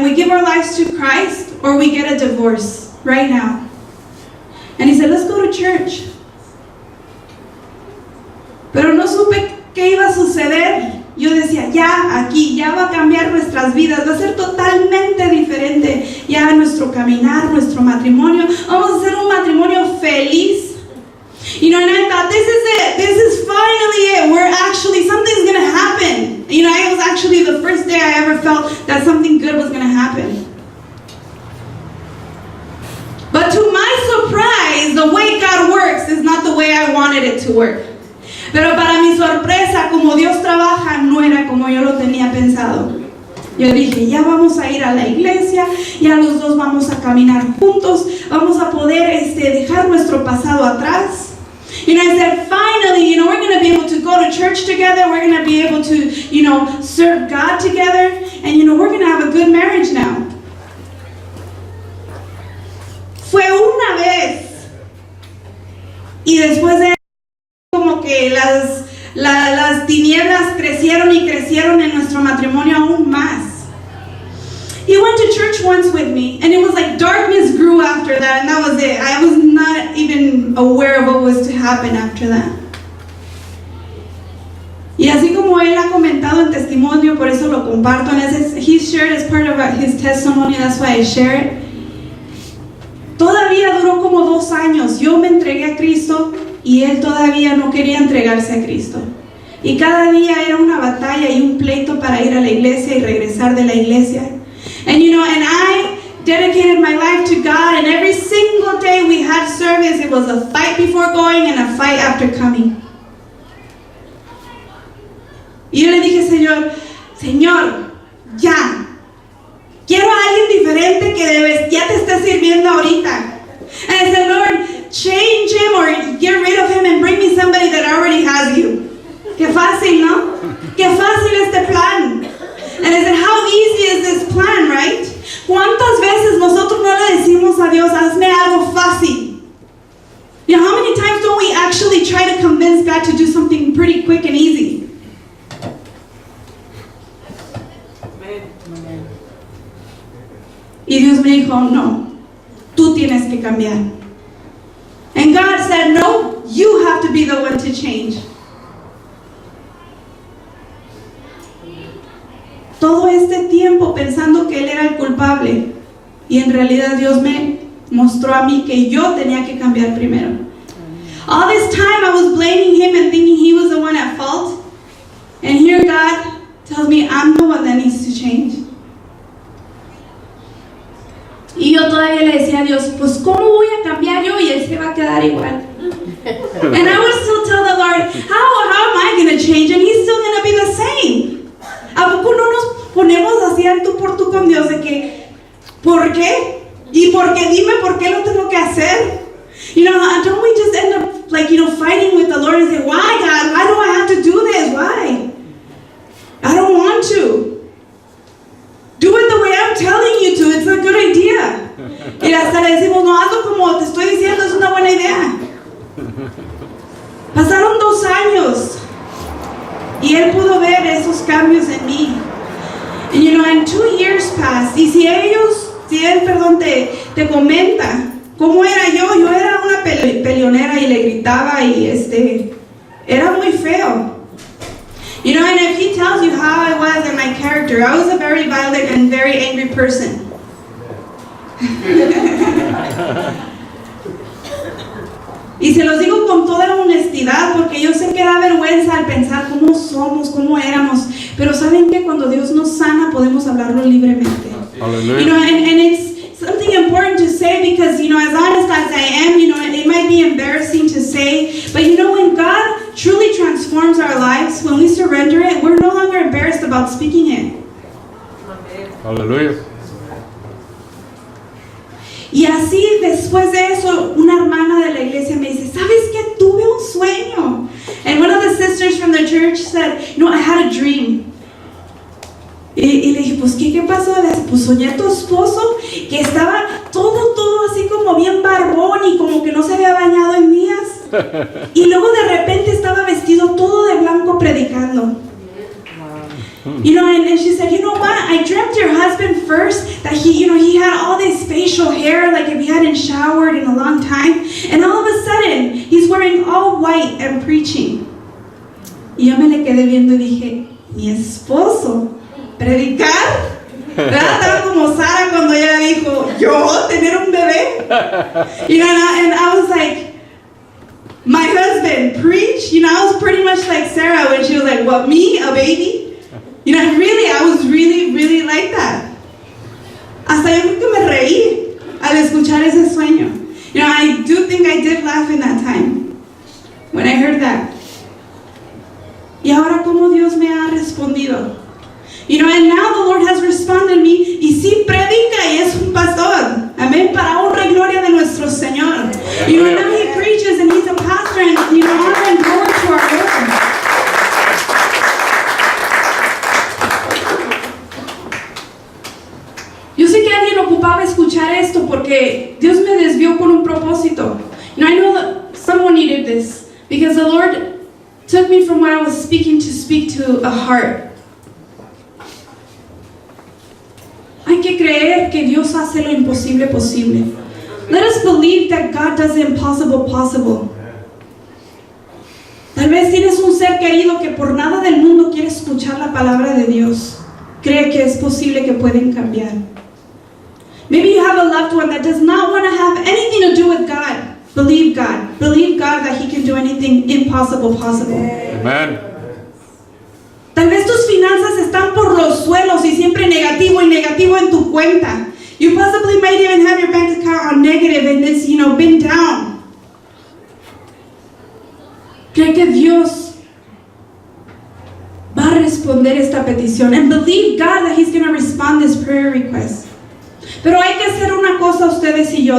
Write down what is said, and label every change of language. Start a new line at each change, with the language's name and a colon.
English: our lives to Christ or we get a divorce right now. And he said, let's go to church.
Spanish: Pero no supe qué iba a suceder. Yo decía, ya aquí, ya va a cambiar nuestras vidas, va a ser totalmente diferente ya nuestro caminar, nuestro matrimonio. Vamos a hacer un matrimonio feliz.
English: You know, and I thought, this is it. This is finally it. We're actually, something's going to happen. You know, it was actually the first day I ever felt that something good was going to happen. But to my surprise, the way God works is not the way I wanted it to work.
Spanish: Pero para mi sorpresa, como Dios trabaja, no era como yo lo tenía pensado. Yo dije, ya vamos a ir a la iglesia, ya los dos vamos a caminar juntos, vamos a poder dejar nuestro pasado atrás.
English: You know, I said, finally, you know, we're going to be able to go to church together, we're going to be able to, you know, serve God together, and, you know, we're going to have a good marriage now.
Spanish: Fue una vez, y después de como que las tinieblas crecieron y crecieron en nuestro matrimonio aún más.
English: He went to church once with me, and it was like darkness grew after that, and that was it. I was not even aware of what was to happen after that.
Spanish: Y así como él ha comentado en testimonio, por eso lo comparto,
English: and he shared as part of his testimony, that's why I share it.
Spanish: Todavía duró como 2 años. Yo me entregué a Cristo y él todavía no quería entregarse a Cristo. Y cada día era una batalla y un pleito para ir a la iglesia y regresar de la iglesia.
English: And you know, and I dedicated my life to God, and every single day we had service, it was a fight before going and a fight after coming.
Spanish: Y yo le dije, Señor, ya. Quiero a alguien diferente que ya te esté sirviendo ahorita.
English: And I said, Lord, change him or get rid of him and bring me somebody that already has you.
Spanish: Qué fácil, ¿no? Qué fácil este plan.
English: And I said, how easy is this plan, right?
Spanish: ¿Cuántas veces nosotros no le decimos a Dios, hazme algo fácil?
English: You know, how many times don't we actually try to convince God to do something pretty quick and easy?
Spanish: Y Dios me dijo, no, tú tienes que cambiar.
English: And God said, no, you have to be the one to change.
Spanish: Todo este tiempo pensando que Él era el culpable, y en realidad Dios me mostró a mí que yo tenía que cambiar primero.
English: All this time I was blaming Him and thinking He was the one at fault. And here God tells me I'm the one that needs to change.
Spanish: Y yo todavía le decía a Dios, pues ¿cómo voy a cambiar yo y Él se va a quedar igual?
English: And I would still tell the Lord, how am I going to change? And He's still going to be the same.
Spanish: ¿A poco no nos ponemos así al tú por tú con Dios de que, ¿por qué? ¿Y por qué? Dime por qué lo tengo que hacer.
English: You know, don't we just end up like, you know, fighting with the Lord and say, why God? Why do I have to do this? Why? I don't want to. Do it the way I'm telling you to. It's a good idea.
Spanish: Y hasta le decimos, no, hazlo como te estoy diciendo, es una buena idea. Pasaron 2 años y Él pudo ver esos cambios en mí.
English: And you know, and 2 years passed.
Spanish: Y si Él, te comenta cómo era yo era una peleonera y le gritaba y era muy feo.
English: You know, and if He tells you how I was and my character, I was a very violent and very angry person.
Spanish: Y se los digo con toda honestidad porque yo sé que da vergüenza al pensar cómo somos, cómo éramos. Pero saben que cuando Dios nos sana podemos hablarlo libremente. Hallelujah.
English: You know, and it's something important to say because, you know, as honest as I am, you know, it might be embarrassing to say, but you know, when God truly transforms our lives, when we surrender it, we're no longer embarrassed about speaking it. Hallelujah.
Spanish: Y así después de eso, una hermana de la iglesia me dice, ¿sabes qué? Tuve un sueño. And one of the sisters from the church said, no, I had a dream. Y le dije, pues, ¿qué pasó? Le dije, pues, soñé a tu esposo que estaba todo así como bien barbón y como que no se había bañado en días. Y luego de repente estaba vestido todo de blanco predicando.
English: You know, and she said, you know what? I dreamt checked your husband first? That he had all this facial hair, like if he hadn't showered in a long time. And all of a sudden, he's wearing all white and preaching.
Spanish: Y yo me le quedé viendo y dije, mi esposo, predicar. ¿Verdad? Estaba como Sara cuando ella dijo, yo tener un bebé.
English: And I was like, my husband preach. I was pretty much like Sarah when she was like, what, me, a baby? I was really like that.
Spanish: Hasta yo creo que me reí al escuchar ese sueño.
English: I do think I did laugh in that time when I heard that.
Spanish: Y ahora cómo Dios me ha respondido.
English: And now the Lord has responded me,
Spanish: y sí predica y es un pastor. Amén, para honra y gloria de nuestro Señor.
English: And now he preaches and he's a pastor, and honor and glory to our Lord.
Spanish: Yo sé que alguien ocupaba escuchar esto porque Dios me desvió con un propósito.
English: I know that someone needed this because the Lord took me from what I was speaking to speak to a heart.
Spanish: Hay que creer que Dios hace lo imposible posible.
English: Let us believe that God does the impossible possible.
Spanish: Tal vez tienes un ser querido que por nada del mundo quiere escuchar la palabra de Dios. Cree que es posible que pueden cambiar.
English: Maybe you have a loved one that does not want to have anything to do with God. Believe God. Believe God that He can do anything impossible possible. Amen.
Spanish: Tal vez tus finanzas están por los suelos y siempre negativo y negativo en tu cuenta.
English: You possibly might even have your bank account on negative and it's, been down.
Spanish: Cree que Dios va a responder esta petición.
English: And believe God that He's going to respond this prayer request.
Spanish: Pero hay que hacer una cosa ustedes y yo.